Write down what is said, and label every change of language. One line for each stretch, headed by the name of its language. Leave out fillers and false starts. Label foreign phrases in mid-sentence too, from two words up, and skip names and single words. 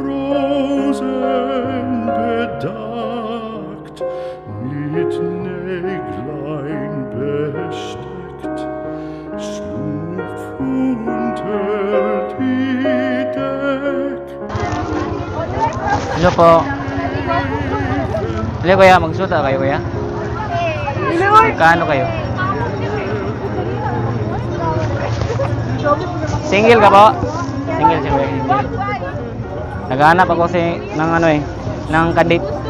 German: Rosen bedeckt, mit Näglein besteckt, schlupf unter die Deck.
Filipino: Ano po? Hindi kuya, magsuta kayo kuya? Magkano kayo? Single ka po? Single. Naghahanap ako ng ano eh, ng kadit.